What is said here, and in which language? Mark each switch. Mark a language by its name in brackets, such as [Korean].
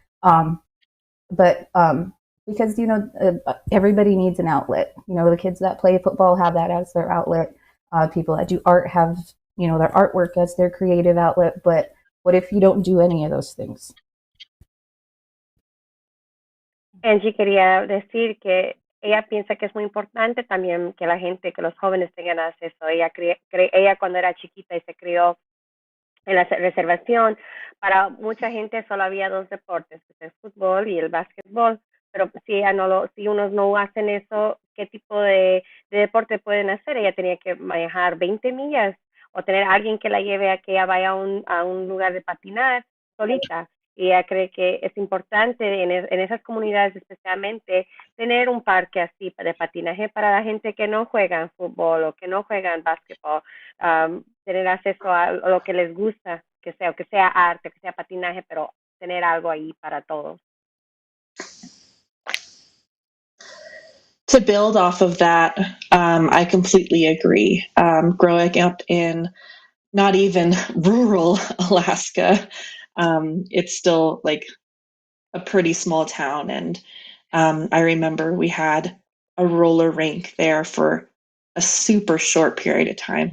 [English] But because everybody needs an outlet. The kids that play football have that as their outlet. People that do art have their artwork as their creative outlet. But what if you don't do any of those things? [Spanish] Angie quería decir que ella piensa que es muy importante también que la gente, que los jóvenes tengan acceso. Ella cuando era chiquita y se crió en la reservación, para mucha gente solo había dos deportes, el fútbol y el básquetbol, pero si unos no hacen eso, ¿qué tipo de deporte pueden hacer? Ella tenía que manejar 20 millas o tener a alguien que la lleve a que ella vaya a un lugar de patinar solita. Y ella cree que es importante en esas comunidades especialmente tener un parque así de patinaje para la gente que no juega fútbol o que no juegan básquetbol, tener acceso a lo que les gusta, que sea arte, que sea patinaje, pero tener algo ahí para todos. [English] To build off of that, I completely agree. Growing up in not even rural Alaska, it's still like a pretty small town. And I remember we had a roller rink there for a super short period of time.